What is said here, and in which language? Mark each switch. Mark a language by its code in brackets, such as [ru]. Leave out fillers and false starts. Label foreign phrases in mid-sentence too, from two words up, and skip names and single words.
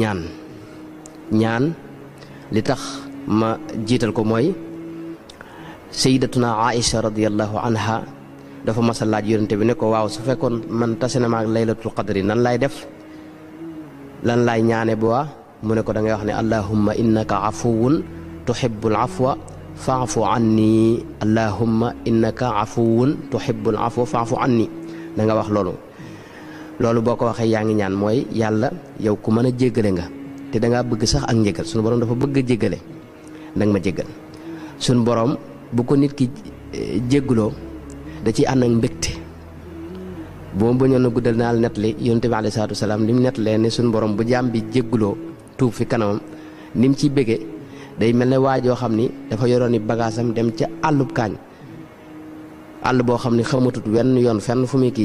[wo] ñaan li tax ma jiital ko mooy sayyidatuna Aïcha [ar] رضي الله عنها [wo] dafa mas a laaj yonente bi ne ko waaw su fekkoon man tase na ma ak [ar] ليلة القدر [wo] nan laay def lan laay ñaane bu waa mu ne ko da ngay wax ne [ar] اللهم إنك عفو تحب العفو فاعف عني اللهم إنك عفو تحب العفو فاعف عني [wo] da nga wax loolu boo ko waxee yaa ngi ñaan mooy yàlla yow ku mën a jéggale nga te da ngaa bëgg sax ak njégal sunu borom dafa bëgg a jéggale da nga ma jéggal sunu borom bu ko nit ki jégguloo da ciy ànd ak mbégte boo bañoon a guddal naa la nettali yonent bi [ar] عليه الصلاة والسلام [wo] li mu nettalee ne sunu borom bu jaam bi jégguloo tuub fi kanamam ni mu ciy bége day mel ne waajoo xam ni dafa yoroon i bagaasam dem ca àllub kaañ àll boo xam ni xamatut wenn yoon fenn fu muy kii